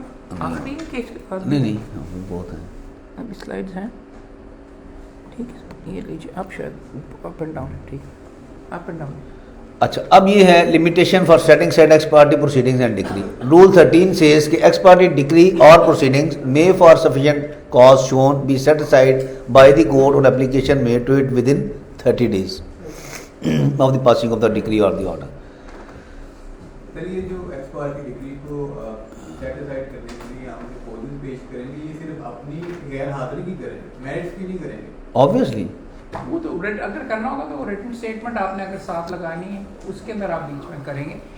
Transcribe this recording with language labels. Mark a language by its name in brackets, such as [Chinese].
[Urdu] نہیں بہت ہیں, ابھی سلائڈز ہیں. ٹھیک ہے, یہ لیجیے آپ, شاید اپ اینڈ ڈاؤن. ٹھیک ہے, اپ اینڈ ڈاؤن. اچھا, اب یہ ہے [English] Limitation for setting side ex party proceedings and decree. Rule 13 says [Urdu] کہ ایکس پارٹی ڈگری اور proceedings [English] may for sufficient cause shown be set aside by the court on application made to it within 30 days of the passing of the decree or the order. [Urdu] سر یہ جو x party degree کو set aside کرنے کے لیے ہم جو position پیش کریں گے, یہ صرف اپنی غیر حاضری کی کریں گے, میرٹس کی نہیں کریں گے. [English] Obviously [Urdu] وہ تو اگر کرنا ہوگا تو وہ ریٹن اسٹیٹمنٹ آپ نے اگر ساتھ لگانی ہے اس کے اندر آپ بیچ میں کریں گے.